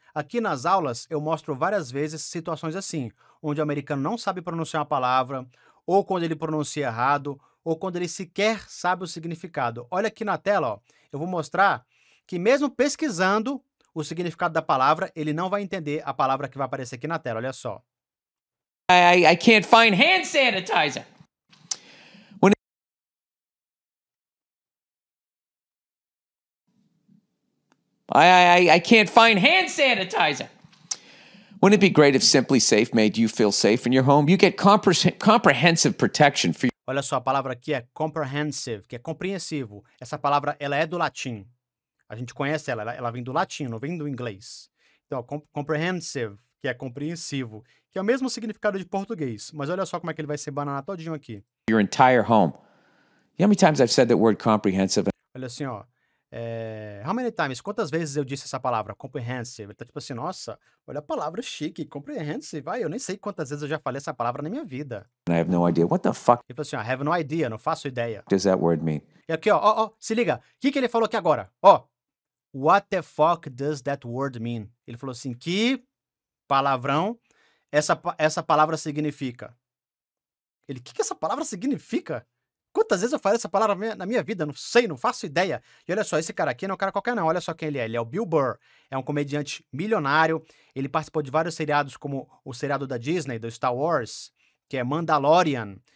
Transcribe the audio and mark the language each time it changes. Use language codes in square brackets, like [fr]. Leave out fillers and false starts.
[pt] Aqui nas aulas eu mostro várias vezes situações assim, onde o americano não sabe pronunciar uma palavra, ou quando ele pronuncia errado, ou quando ele sequer sabe o significado. Olha aqui na tela, ó, eu vou mostrar que mesmo pesquisando o significado da palavra, ele não vai entender a palavra que vai aparecer aqui na tela, olha só. [en] I can't find hand sanitizer. I can't find hand sanitizer. Wouldn't it be great if Simply Safe made you feel safe in your home? You get comprehensive protection for [pt] Olha só, a palavra aqui é comprehensive, que é compreensivo. Essa palavra, ela é do latim. A gente conhece ela vem do latim, não vem do inglês. Então, comprehensive, que é compreensivo, que é o mesmo significado de português. Mas olha só como é que ele vai ser banana todinho aqui. [en] your entire home. You know how many times I've said that word comprehensive? [pt] Olha assim, ó. [en] How many times? [pt] Quantas vezes eu disse essa palavra? Comprehensive. Tá tipo assim, nossa, olha a palavra chique, comprehensive. Ai, eu nem sei quantas vezes eu já falei essa palavra na minha vida. [en] And I have no idea. What the fuck [pt] Ele falou assim, ó, [en] have no idea, [pt] não faço ideia. [en] does that word mean? [pt] E aqui, ó, se liga. O que ele falou aqui agora? [en] Ó, what the fuck does that word mean? [pt] Ele falou assim, que palavrão essa palavra significa? Ele, o que essa palavra significa? Quantas vezes eu falei essa palavra na minha vida? Não sei, não faço ideia. E olha só, esse cara aqui não é um cara qualquer não, olha só quem ele é. Ele é o Bill Burr, é um comediante milionário, ele participou de vários seriados como o seriado da Disney, do Star Wars, que é Mandalorian.